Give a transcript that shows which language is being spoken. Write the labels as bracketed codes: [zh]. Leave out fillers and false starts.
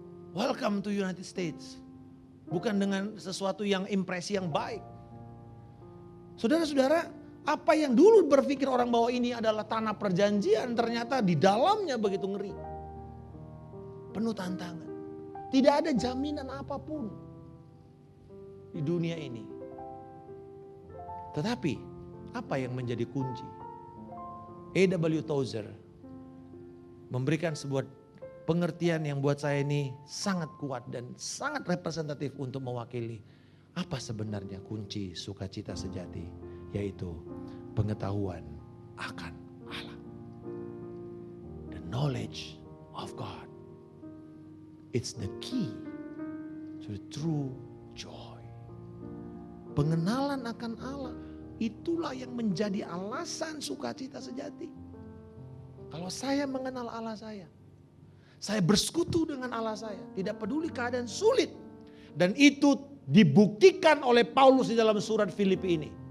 [en] Welcome to United States. [id] Bukan dengan sesuatu yang impresi yang baik. Saudara-saudara, apa yang dulu berpikir orang bahwa ini adalah tanah perjanjian, ternyata di dalamnya begitu ngeri. Penuh tantangan. Tidak ada jaminan apapun di dunia ini. Tetapi, apa yang menjadi kunci? A.W. Tozer memberikan sebuah pengertian yang buat saya ini sangat kuat dan sangat representatif untuk mewakili apa sebenarnya kunci sukacita sejati, yaitu pengetahuan akan Allah. [en] The knowledge of God. It's the key to the true joy. [id] Pengenalan akan Allah, itulah yang menjadi alasan sukacita sejati. Kalau saya mengenal Allah saya bersekutu dengan Allah saya, tidak peduli keadaan sulit. Dan itu dibuktikan oleh Paulus di dalam surat Filipi ini.